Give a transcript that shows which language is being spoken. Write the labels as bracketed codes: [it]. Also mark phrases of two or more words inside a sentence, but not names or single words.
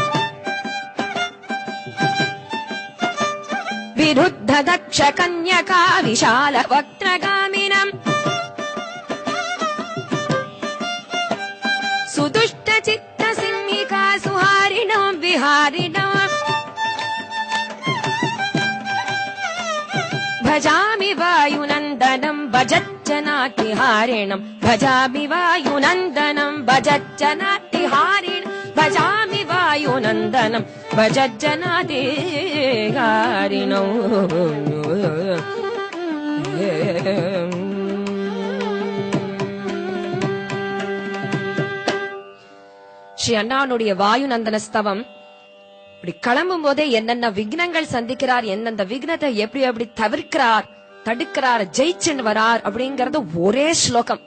[sa] विरुद्ध दक्ष कन्यका विशाल वक्रगामिनम्, सुदुष्ट चित्त सिंहिका सुहारिणं विहारिणम्, भजामि वायुनन्दनं भजच्चनातिहारिणं, भजामि वायुनन्दनं भजच्चनातिहारिणं, भजामि वायुनन्दनं भजच्चनातिहारिणं. [ta] ஸ்ரீ அண்ணாவுடைய வாயுநந்தன ஸ்தவம். இப்படி கிளம்பும் போதே என்னென்ன விக்னங்கள் சந்திக்கிறார், எந்தெந்த விக்னத்தை எப்படி தவிர்க்கிறார், தடுக்கிறார், ஜெயிச்சுன்னு வரார் அப்படிங்கறது ஒரே ஸ்லோகம்.